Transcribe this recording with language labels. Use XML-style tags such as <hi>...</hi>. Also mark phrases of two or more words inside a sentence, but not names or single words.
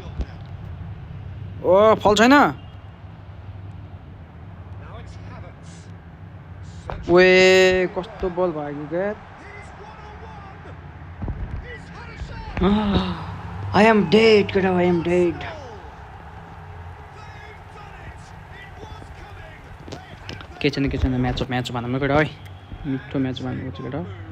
<ne>ओ फल छैन वे कस्तो बल भाग्यो क्या</ne> <en>I am dead</en> <ne>केटा</ne> <en>I am dead</en> <ne>के छैन म्याच भनौँ न केटा है मिठो म्याच भन्नु छ केटा</ne>